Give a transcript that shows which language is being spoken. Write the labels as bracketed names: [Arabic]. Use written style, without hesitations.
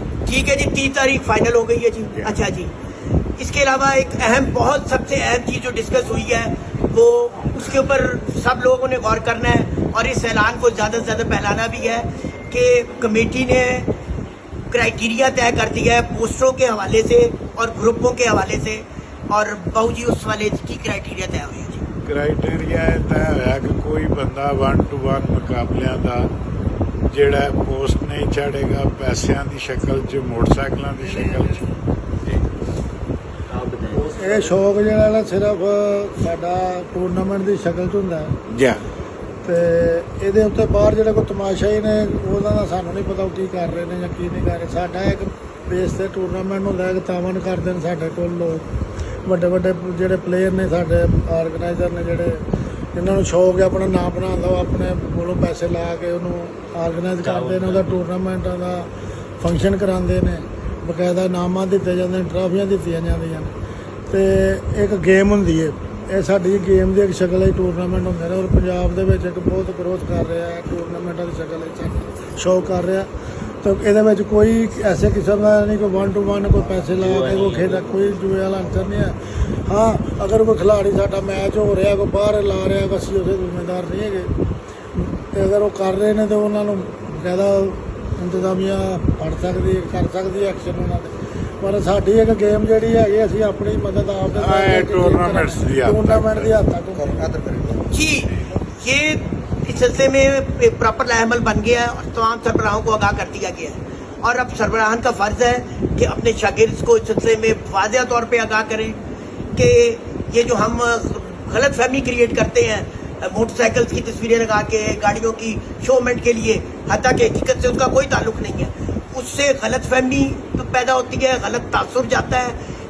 [Hindi] ठीक है जी, 30 तारीख फाइनल हो गई है जी। अच्छा जी, इसके अलावा एक अहम, बहुत सबसे अहम चीज़ जो डिस्कस हुई है वो उसके ऊपर सब लोगों ने गौर करना है, और इस ऐलान को ज़्यादा से ज़्यादा फैलाना भी है कि कमेटी ने क्राइटेरिया तय कर दिया है पोस्टरों के हवाले से और ग्रुपों के हवाले से। और बहू जी उस वाले की क्राइटेरिया तय हुई है जी। [Punjabi] क्राइटेरिया तय होया कि कोई बंदा 1-to-1 मुकाबलियां दा ਜਿਹੜਾ पोस्ट नहीं चढ़ेगा पैसों की शक्ल च, मोटरसाइकिलों की शक्ल च। ਇਹ ਸ਼ੌਕ ਜਿਹੜਾ ਨਾ ਸਿਰਫ ਸਾਡਾ ਟੂਰਨਾਮੈਂਟ ਦੀ ਸ਼ਕਲ 'ਚ ਹੁੰਦਾ ਹੈ, ਤੇ ਇਹਦੇ ਉੱਤੇ ਬਾਹਰ ਜਿਹੜੇ ਕੋਈ ਤਮਾਸ਼ਾਈ ਨੇ ਉਹਨਾਂ ਦਾ ਸਾਨੂੰ ਨਹੀਂ ਪਤਾ ਉਹ ਕੀ ਕਰ ਰਹੇ ਨੇ ਜਾਂ ਕੀ ਨਹੀਂ ਕਰ ਰਹੇ। ਸਾਡਾ ਇੱਕ ਬੇਸ ਤੇ ਟੂਰਨਾਮੈਂਟ ਹੁੰਦਾ ਹੈ ਕਿ ਤਾਵਨ ਕਰਦੇ ਨੇ ਸਾਡੇ ਕੋਲ ਲੋਕ, ਵੱਡੇ ਵੱਡੇ ਜਿਹੜੇ ਪਲੇਅਰ ਨੇ, ਸਾਡੇ ਆਰਗੇਨਾਈਜ਼ਰ ਨੇ, ਜਿਹੜੇ ਜਿਨ੍ਹਾਂ ਨੂੰ ਸ਼ੌਕ ਹੈ ਆਪਣਾ ਨਾਮ ਬਣਾਉਣ ਦਾ, ਉਹ ਆਪਣੇ ਕੋਲੋਂ ਪੈਸੇ ਲਾ ਕੇ ਉਹਨੂੰ ਆਰਗੇਨਾਈਜ਼ ਕਰਦੇ ਨੇ, ਉਹਦਾ ਟੂਰਨਾਮੈਂਟਾਂ ਦਾ ਫੰਕਸ਼ਨ ਕਰਾਉਂਦੇ ਨੇ, ਬਕਾਇਦਾ ਇਨਾਮਾਂ ਦਿੱਤੇ ਜਾਂਦੇ ਨੇ, ਟਰਾਫੀਆਂ ਦਿੱਤੀਆਂ ਜਾਂਦੀਆਂ ਨੇ, ਤੇ ਇੱਕ ਗੇਮ ਹੁੰਦੀ ਹੈ। ਇਹ ਸਾਡੀ ਗੇਮ ਦੀ ਇੱਕ ਸ਼ਕਲ ਹੈ, ਟੂਰਨਾਮੈਂਟ ਹੁੰਦੇ ਨੇ, ਔਰ ਪੰਜਾਬ ਦੇ ਵਿੱਚ ਇੱਕ ਬਹੁਤ ਗਰੋਥ ਕਰ ਰਿਹਾ ਹੈ ਟੂਰਨਾਮੈਂਟਾਂ ਦੀ ਸ਼ਕਲ ਵਿੱਚ ਸ਼ੌਕ ਕਰ ਰਿਹਾ। ਤਾਂ ਇਹਦੇ ਵਿੱਚ ਕੋਈ ਐਸੇ ਕਿਸਮ ਦਾ ਨਹੀਂ, ਕੋਈ 1-to-1 ਕੋਈ ਪੈਸੇ ਲਾ ਕੇ ਕੋਈ ਖੇਡ, ਕੋਈ ਜੂਏ ਵਾਲਾ ਅੰਤਰ ਨਹੀਂ ਹੈ। ਹਾਂ, ਅਗਰ ਕੋਈ ਖਿਲਾੜੀ ਸਾਡਾ ਮੈਚ ਹੋ ਰਿਹਾ, ਕੋਈ ਬਾਹਰ ਲਾ ਰਿਹਾ, ਅਸੀਂ ਉਹਦੇ ਜ਼ਿੰਮੇਦਾਰ ਨਹੀਂ ਹੈਗੇ, ਤੇ ਅਗਰ ਉਹ ਕਰ ਰਹੇ ਨੇ ਤਾਂ ਉਹਨਾਂ ਨੂੰ ਜ਼ਿਆਦਾ ਇੰਤਜ਼ਾਮੀਆ ਕਰ ਸਕਦੀ ਐਕਸ਼ਨ ਉਹਨਾਂ ਦੇ। पर साड़ी एक गेम जी है, असी अपनी मदद आप टूर्नामेंट की हद तक जी। [Hindi] ये इस सिलसिले में एक प्रॉपर लाएमल बन गया है और तमाम सरबराहों को आगाह कर दिया गया है, और अब सरबराहान का फ़र्ज़ है कि अपने शागिर्द को इस सिलसिले में वाज़ेह तौर पे आगाह करें कि ये जो हम गलत फहमी क्रिएट करते हैं मोटरसाइकिल्स की तस्वीरें लगा के गाड़ियों की शोमेंट के लिए, हालांकि हकीकत से उसका कोई ताल्लुक नहीं है, उससे गलत फहमी पैदा होती है, गलत तासुर जाता है।